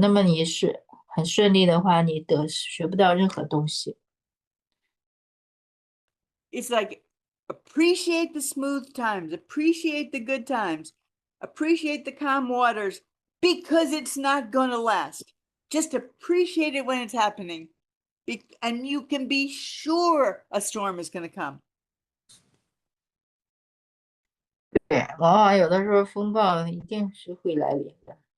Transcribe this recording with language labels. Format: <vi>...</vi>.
<zh>那么你是很顺利的话，你学不到任何东西。</zh> <en>It's like Appreciate the smooth times, appreciate the good times, appreciate the calm waters, because it's not going to last. Just appreciate it when it's happening. And you can be sure a storm is going to come.</en> <zh>对，往往有的时候风暴一定是会来临的。</zh>